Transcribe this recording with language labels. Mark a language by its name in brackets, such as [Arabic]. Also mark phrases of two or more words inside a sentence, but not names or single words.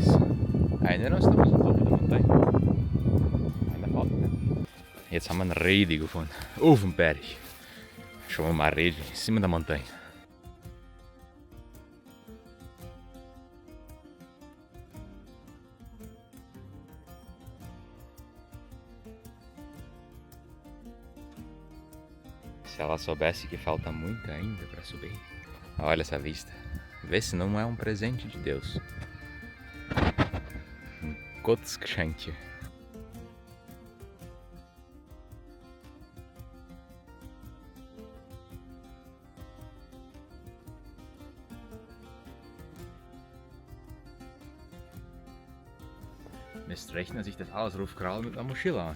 [Portuguese] Ainda não estamos no topo da montanha. Ainda falta. [German] Jetzt haben wir eine Rede gefunden. Auf dem Berg. Schon mal [Portuguese] uma rede em cima da montanha. Se ela soubesse que falta muito ainda para subir. Olha essa vista. Vê se não é um presente de Deus. [German] Um Gottesgeschenk. Mist rechnen sich das alles raufkrallen mit einer Mochila an.